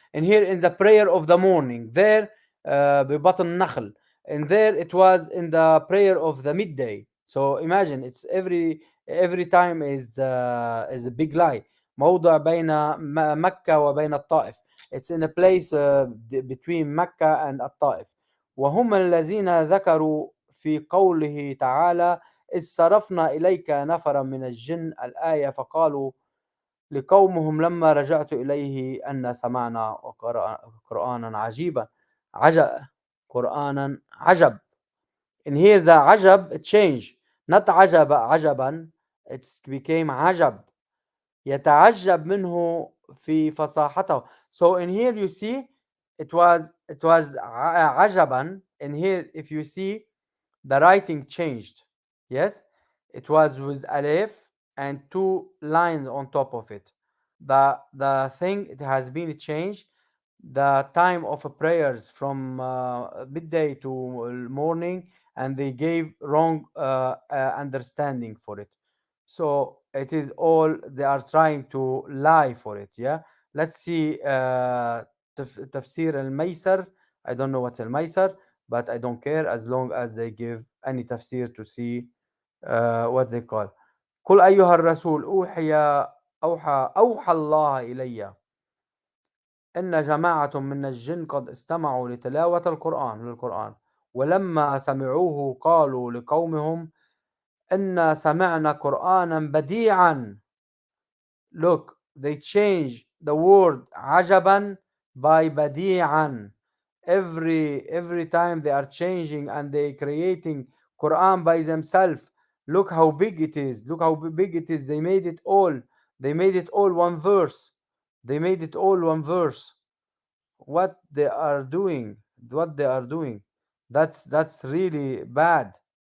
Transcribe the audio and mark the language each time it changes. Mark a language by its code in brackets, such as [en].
[en] In here in the prayer of the morning, there [ar] ببطن النخل, [en] and there it was in the prayer of the midday. So imagine, it's every time is a big lie. [ar] موضع بين مكة وبين الطائف. [en] It's in a place between Mecca and الطائف. [ar] وهم الذين ذكروا في قوله تعالى إذ صرفنا إليك نفرا من الجن الآية فقالوا لقومهم لما رجعت إليه أن سمعنا قرآنا عجيبا. قرآنا عجب. [en] In here the عجب change, not عجبا, it became عجب. [ar] يتعجب منه في فصاحته. [en] So in here you see it was عجبا. In here if you see the writing changed. Yes, it was with alif and two lines on top of it. The thing, it has been changed. The time of prayers from midday to morning, and they gave wrong understanding for it. So it is all, they are trying to lie for it. Yeah, let's see tafsir al-maysar. I don't know what's al-maysar, but I don't care as long as they give any tafsir to see what they call. [ar] قل أيها الرسول أوحى الله إلي إن جماعة من الجن قد استمعوا لتلاوة للقرآن ولما سمعوه قالوا لقومهم إنا سمعنا قرآنا بديعا. [en] Look, they change the word [ar] عجبا [en] by badi'an. Every time they are changing and they creating Quran by themselves. Look how big it is. Look how big it is. They made it all. They made it all one verse. They made it all one verse. What they are doing, what they are doing, that's really bad.